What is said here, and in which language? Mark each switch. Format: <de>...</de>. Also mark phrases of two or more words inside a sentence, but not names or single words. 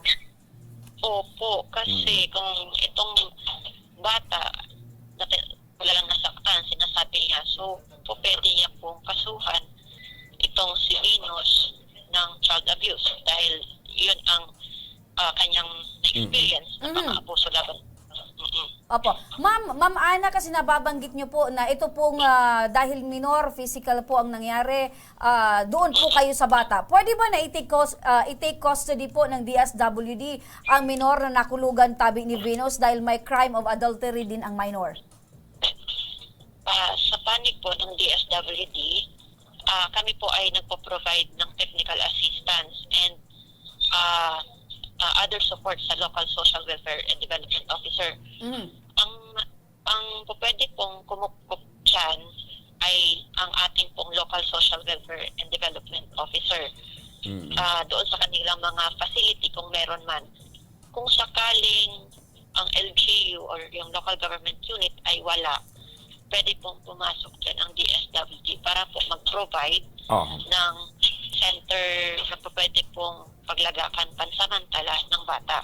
<tl>Opo, kasi kung itong bata, wala lang nasaktan, sinasabi niya, so po pwede niya pong kasuhan itong si Venus ng</tl> <en>child abuse</en> <tl>dahil yun ang kanyang experience na pang-abuso laban. Opo. Ma'am Ana, kasi nababanggit niyo po na ito pong dahil minor, physical po ang nangyari, doon po kayo sa bata. Pwede ba na</tl> <en>i-take custody</en> <tl>po ng DSWD ang minor na nakulugan tabi ni Venus dahil may</tl> <en>crime of adultery</en> <tl>din ang minor? Sa panig po ng DSWD, kami po ay nagpo-provide ng</tl> <en>technical assistance and other support</en> <tl>sa</tl> <en>local social welfare and development officer.</en> <tl>Ang pwede pong kumukup dyan ay ang ating pong</tl> <en>local social welfare and development officer.</en> <tl>Doon sa kanilang mga facility kung meron man. Kung sakaling ang LGU or yung</tl> <en>local government unit</en> <tl>ay wala, pwede pong pumasok dyan ang DSWD para po mag-provide ng center na pwede pong paglagakan pansamantala ng bata.</tl>